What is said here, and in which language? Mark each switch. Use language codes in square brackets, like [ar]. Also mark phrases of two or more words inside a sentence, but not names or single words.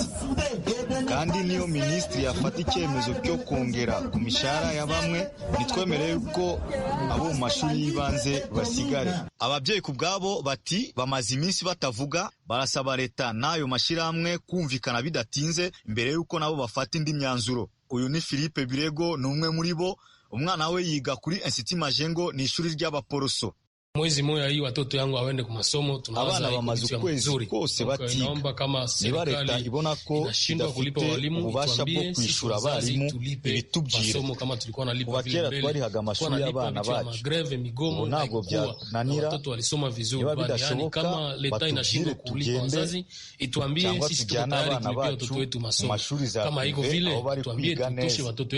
[rw] Kandi niyo minisitiri yafata icyemezo cyo kongera ku mishahara ya bamwe, nitwemereye ko abo mu mashuri y'ibanze basigare. Ababyeyi ku bwabo bati bamaze iminsi batavuga, barasaba leta n'ayo mashyirahamwe kumvikana bidatinze mbere y'uko nabo bafata indi myanzuro. Uyu ni Philippe Birego, ni umwe muri bo. Umwana we yiga kuri Institut Majengo, ni ishuri ry'abaporoso. [sw] Mwezi moja hii watoto yangu waende ku masomo, [rw] abana bamaze ukwezi kose batiga. Niba leta ibona ko idafite ububasha bwo kwishura abarimu, ibitubwire. Kuva kera twarihaga amashuri y'abana bacu, ubu ntabwo byananira. Niba bidashoboka batubwire tugende, cyangwa tujyane abana bacu mu mashuri za prive aho bari kwiga neza.